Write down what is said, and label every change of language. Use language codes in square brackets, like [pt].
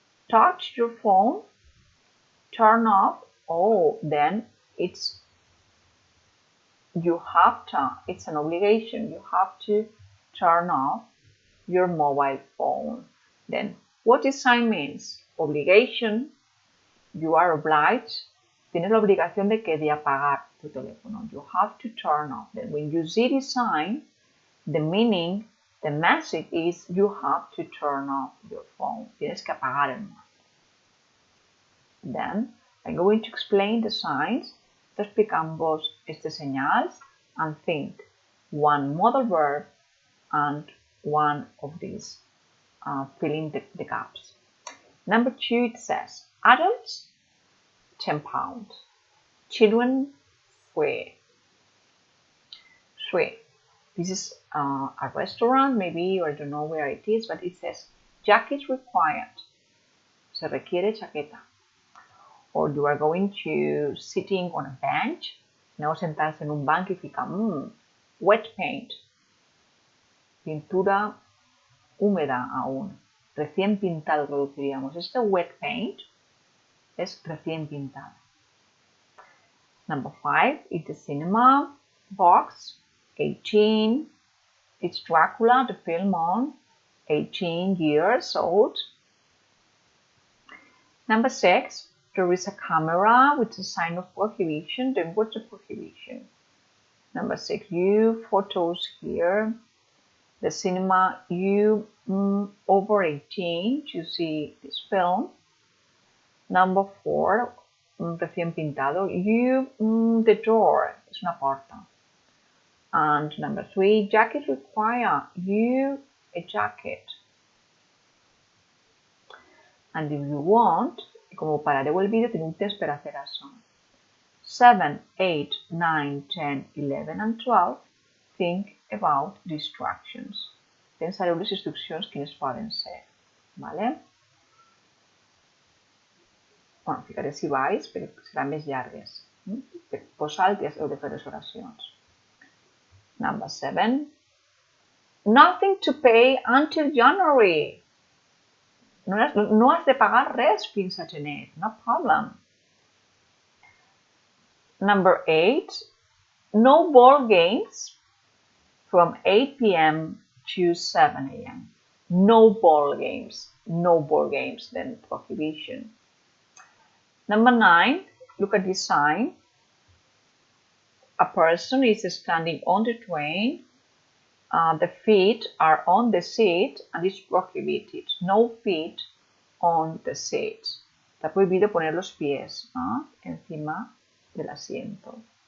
[en] Touch your phone? Turn off? Oh, then it's you have to. It's an obligation. You have to turn off your mobile phone. Then what this sign means? Obligation. You are obliged. [es] Tienes la obligación de apagar tu teléfono. [en] You have to turn off. Then when you see this sign, the meaning, the message is you have to turn off your phone. [es] Tienes que apagar el móvil. [en] Then I'm going to explain the signs. [es] Explicamos estos señals [en] and think one modal verb and one of these, filling the gaps. Number 2, it says, adults, £10. Children, free. This is a restaurant, maybe, or I don't know where it is, but it says, jacket required. [es] Se requiere chaqueta. [en] Or you are going to sitting on a bench. [es] No sentarse en un banco y fica, [en] wet paint. [es] Pintura húmeda aún. Recién pintado traduciríamos. Este wet paint es recién pintado. [en] Number 5 is the cinema box. 18. It's Dracula, the film on. 18 years old. Number 6. There is a camera with a sign of prohibition. Then what's the prohibition? Number 6. You photos here. The cinema, you over 18 to see this film. Number 4. [es] Recién pintado. [en] You, the door. [es] Es una puerta. [en] And number 3, jacket require. You, a jacket. And if you want, [ca] como parareu el vídeo, teniu temps per a fer això. [en] 7, 8, 9, 10, 11 and 12, think about distractions. [ca] Pensareu les instruccions quines poden ser. Vale? Bueno, ficaré si vais, però seran més llargues. Per vosaltres heu de fer les oracions. [en] Number 7. Nothing to pay until January. [ca] No has de pagar res fins a gener. [en] No problem. Number 8. No ball games from 8 p.m. to 7 a.m. No ball games. No ball games. Then prohibition. Number 9. Look at this sign. A person is standing on the train. The feet are on the seat and it's prohibited. No feet on the seat. [es] Está prohibido poner los pies encima del asiento.